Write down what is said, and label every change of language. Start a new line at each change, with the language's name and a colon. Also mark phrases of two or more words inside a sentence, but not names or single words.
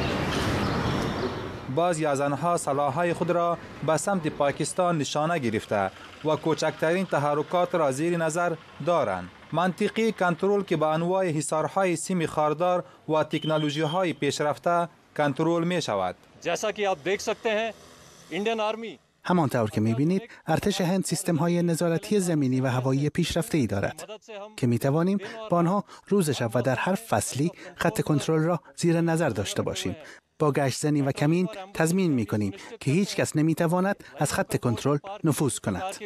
Persian: بعضی از آنها سلاح‌های خود را به سمت پاکستان نشانه گرفته و کوچکترین تحرکات را زیر نظر دارند. منطقه کنترل که با انواع حصارهای سیم خاردار و تکنولوژی‌های پیشرفته کنترل می شود.
Urdu: جیسا که آپ دیکھ سکتے ہیں
English: Indian Army
Persian: همانطور که می‌بینید ارتش هند سیستم‌های نظارتی زمینی و هوایی پیشرفته‌ای دارد که می‌توانیم با آنها روز شب و در هر فصلی خط کنترل را زیر نظر داشته باشیم. با گشت‌زنی و کمین تضمین می‌کنیم که هیچ کس نمی‌تواند از خط کنترل نفوذ کند.